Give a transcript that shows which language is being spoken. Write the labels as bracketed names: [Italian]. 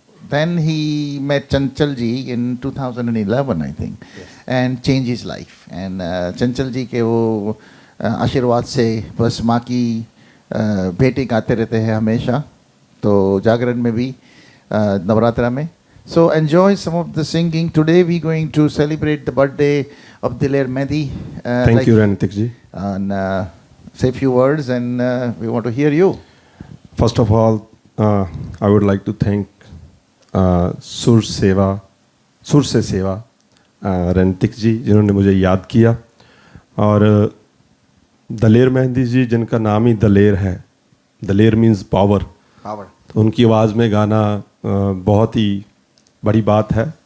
[English] Then he met Chanchal ji in 2011, I think, and changed his life. [Hindi] And Chanchal ji के वो आशीर्वाद से बस माँ की बेटे गाते रहते हैं हमेशा, तो जागरण में भी नवरात्रा में. [English] So enjoy some of the singing. Today we're going to celebrate the birthday of Diler Mehdi. Thank you, Ranitik ji. And say a few words, and we want to hear you. First of all, I would like to thank [Hindi] सुर से सेवा रनितिक जी, जिन्होंने मुझे याद किया, और दलेर मेहंदी जी, जिनका नाम ही दलेर है. दलेर मीन्स पावर. तो उनकी आवाज़ में गाना बहुत ही बड़ी बात है.